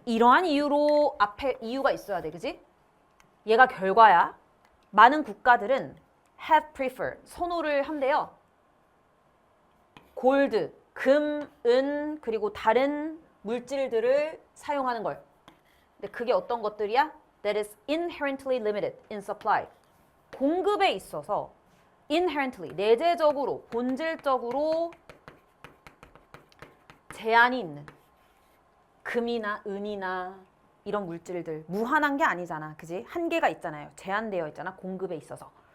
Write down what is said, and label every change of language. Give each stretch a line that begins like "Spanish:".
Korean: 이러한 이유로 앞에 이유가 있어야 돼. 그지? 얘가 결과야. 많은 국가들은 have prefer, 선호를 한대요. 골드, 금, 은, 그리고 다른 물질들을 사용하는 걸. 근데 그게 어떤 것들이야?
English: That is inherently limited in supply.
Korean: 공급에 있어서 inherently, 내재적으로, 본질적으로 제한이 있는 금이나 은이나 이런 물질들 무한한 게 아니잖아. 그지? 한계가 있잖아요. 제한되어 있잖아. 공급에 있어서.